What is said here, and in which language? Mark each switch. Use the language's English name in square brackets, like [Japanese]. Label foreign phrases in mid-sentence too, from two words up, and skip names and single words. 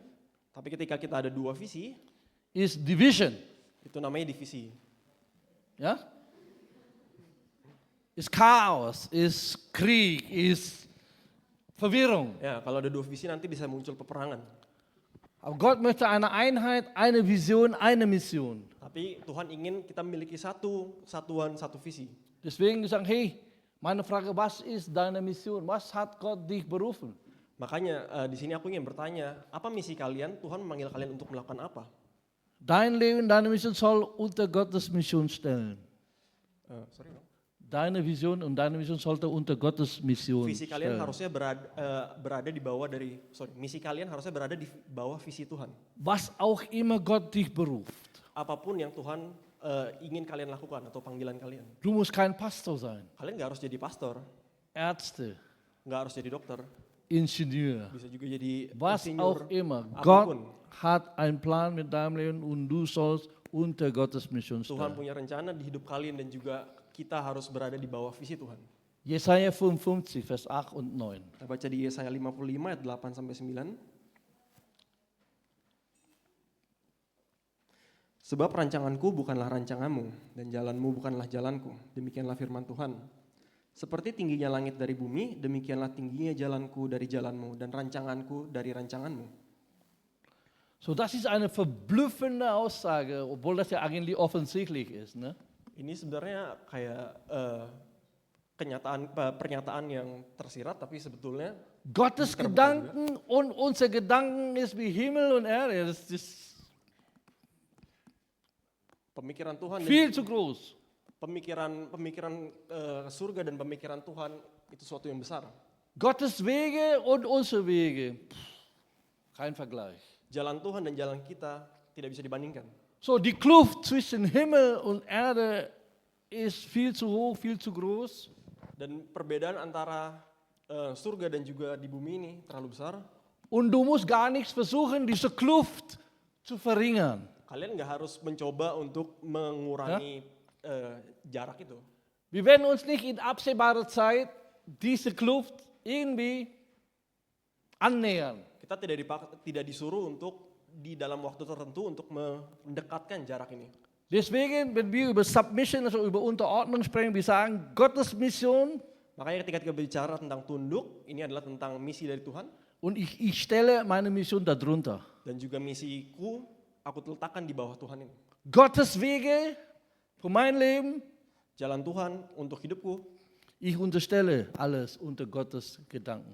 [Indonesian] Tapi ketika kita ada dua visi, [German] ist Division. [Indonesian] itu namanya divisi. [German] Ja? Ist Chaos, ist Krieg, ist Verwirrung. [Indonesian] Ya, kalau ada dua visi nanti bisa muncul peperangan. [German] Aber Gott möchte eine Einheit, eine Vision, eine Mission. [Indonesian] Tapi Tuhan ingin kita memiliki satu satuan, satu visi. [German] Deswegen gesagt, hey, meine Frage, was ist deine Mission? Was hat Gott dich berufen? [Indonesian] Makanya di sini aku ingin bertanya, apa misi kalian? Tuhan memanggil kalian untuk melakukan apa? [German] Dein Leben, deine Mission soll unter Gottes Mission stellen. [English] Sorry, no? [German] Deine Vision und deine Mission sollte unter Gottes Mission [Indonesian] Visi kalian [German] stellen. [Indonesian] harusnya berada di bawah misi kalian harusnya berada di bawah visi Tuhan. [German] Was auch immer Gott dich beruft. [Indonesian] Apapun yang Tuhan ingin kalian lakukan atau panggilan kalian. [German] Du musst kein Pastor sein, [Indonesian] Kalian nggak harus jadi pastor, [German] Ärzte, [Indonesian] nggak harus jadi dokter, [German] Ingenieur, [Indonesian] bisa juga jadi [German] was [Indonesian] insinyur, [German] auch immer. [Indonesian] apapun. [German] Gott hat einen Plan mit deinem Leben und du sollst unter Gottes Mission [Indonesian] Tuhan [German] stellen. [Indonesian] punya rencana di hidup kalian dan juga kita harus berada di bawah visi Tuhan. [German] Jesaja 55, Vers 8 und 9. [Indonesian] Kita baca di Yesaya 55 ayat 8 sampai 9. Sebab rancanganku bukanlah rancanganmu dan jalanmu bukanlah jalanku. Demikianlah firman Tuhan. Seperti tingginya langit dari bumi, demikianlah tingginya jalanku dari jalanmu dan rancanganku dari rancanganmu. [German] So, das ist eine verblüffende Aussage, obwohl das ja eigentlich offensichtlich ist. Ne? [Indonesian] Ini sebenarnya kayak pernyataan yang tersirat, tapi sebetulnya [German] Gottes Gedanken und unser Gedanken ist wie Himmel und Erde. Das ist [Indonesian] pemikiran Tuhan [German] viel [Indonesian] dan [German] zu groß. [Indonesian] pemikiran surga dan pemikiran Tuhan itu sesuatu yang besar. [German] Gottes Wege und unsere Wege, kein Vergleich. [Indonesian] Jalan Tuhan dan jalan kita tidak bisa dibandingkan. [German] So, die Kluft zwischen Himmel und Erde ist viel zu hoch, viel zu groß. [Indonesian] Dan perbedaan antara surga dan juga di bumi ini terlalu besar. [German] Und du musst gar nichts versuchen, diese Kluft zu verringern. [Indonesian] Kalian nggak harus mencoba untuk mengurangi jarak itu. [German] Wir werden uns nicht in absehbarer Zeit diese Kluft irgendwie annähern. [Indonesian] Kita tidak disuruh untuk di dalam waktu tertentu untuk mendekatkan jarak ini. [German] Deswegen, wenn wir über Submission, also über Unterordnung sprechen, wir sagen, Gottes Mission. [Indonesian] Makanya ketika kita bicara tentang tunduk, ini adalah tentang misi dari Tuhan. [German] Und ich stelle meine Mission darunter. [Indonesian] Dan juga misiku, aku letakkan di bawah Tuhan ini. [German] Gottes Wege für mein Leben. [Indonesian] Jalan Tuhan untuk hidupku. [German] Ich unterstelle alles unter Gottes Gedanken.